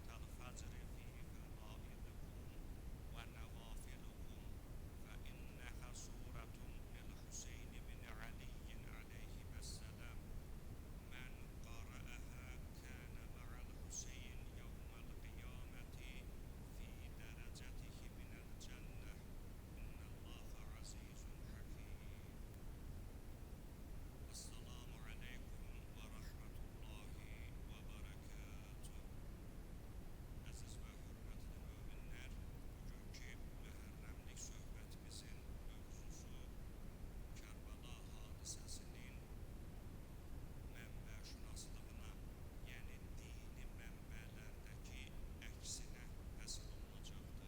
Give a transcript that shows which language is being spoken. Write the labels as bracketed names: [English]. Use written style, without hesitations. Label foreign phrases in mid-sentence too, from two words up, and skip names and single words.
[Arabic] الفجر في فرائضكم ونوافلكم فإنها سورة للحسين بن علي عليهما السلام، من قرأها كان مع الحسين يوم القيامة في درجته من الجنة، إن الله عزيز حكيم. السلام عليكم ورحمة الله وبركاته. [Azerbaijani] Aziz ve hürmetli müminler, bugünkü mühərrəmlik söhbətimizin mövzusu Kərbala hadisəsinin mənbəşünaslığına, yəni dini mənbələrdəki əksinə həsr olunacaqdır.